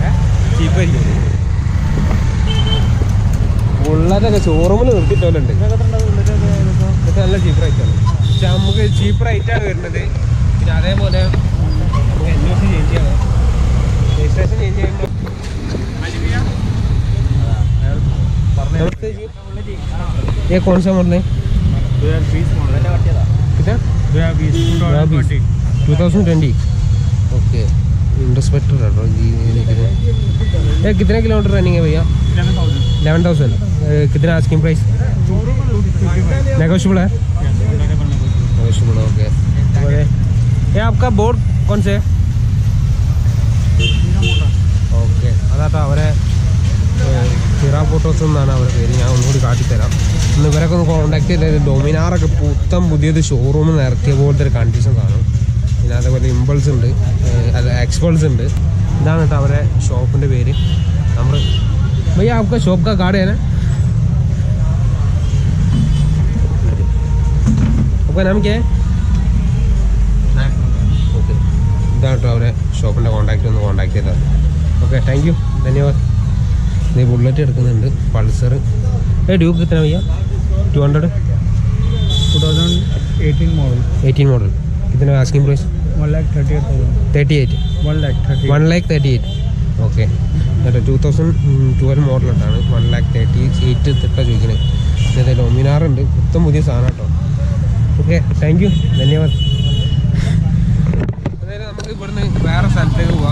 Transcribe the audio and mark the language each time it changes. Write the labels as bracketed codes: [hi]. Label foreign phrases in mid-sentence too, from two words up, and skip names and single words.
[ml] ഉള്ളതൊക്കെ ഷോറൂമിൽ നിർത്തിയിട്ടോലുണ്ട്. ഇതൊക്കെ നല്ല [en] cheap rateആണ്. [ml] പക്ഷെ നമുക്ക് [en] cheap rateആണ് [ml] വരുന്നത്. പിന്നെ അതേപോലെ നമുക്ക് NOC ചേഞ്ച് ചെയ്യണം, [en] registration change [ml] ചെയ്യുമ്പോൾ [hi] ये कौन सा मॉडल है? 2020 ओके. इंडस्पेक्टर ये कितने किलोमीटर रनिंग है भैया? 11,000. कितना [en] asking price? [hi] नेगोशिएबल है? नेगोशिएबल ओके. ये आपका बोर्ड कौन से है? [ml] ഓക്കെ. അതാട്ടോ അവരെ ഹിറ ഫോട്ടോസ് എന്നാണ് അവരുടെ പേര്. ഞാൻ ഒന്നുകൂടി കാട്ടിത്തരാം. ഇന്ന് ഇവരൊക്കെ ഒന്ന് കോൺടാക്ട് ചെയ്തത്. ഡൊമിനാറൊക്കെ പുതിയത് ഷോറൂമിൽ നിന്ന് ഇറക്കിയ പോലത്തെ ഒരു കണ്ടീഷൻ കാണും. പിന്നെ അതേപോലെ ഇമ്പൾസ് ഉണ്ട്, അല്ല എക്സ്പൾസ് ഉണ്ട്. ഇതാണ് കേട്ടോ അവരെ ഷോപ്പിൻ്റെ പേര്. നമ്മൾ [hi] भैया आपका शॉप का कार्ड है ना? [ml] आपका नाम क्या है? ओके. ഇതാണ് കേട്ടോ അവരെ ഷോപ്പിൻ്റെ കോൺടാക്റ്റ് ഒന്ന് കോൺടാക്ട് ചെയ്താൽ. [en] okay thank you, [ml] ധന്യവാദ്. ये बुलेट എടുക്കുന്നുണ്ട്, പൾസർ. [hi] ഡ്യൂക്ക് कितना भैया? 200 2018 मॉडल. कितना [en] asking price? [hi] 1,38,000. [ml] 1,38,000 ഓക്കെ. 2012 മോഡലിട്ടാണ് 1,38,000 തിട്ട ചോദിക്കുന്നത്. ഇതേ ഡൊമിനാറുണ്ട്, മൊത്തം പുതിയ സാധനം കേട്ടോ. [en] okay thank you, [ml] ധന്യവാദ്. അതായത് നമുക്ക് ഇവിടുന്ന് വേറെ സ്ഥലത്തേക്ക് പോവാം.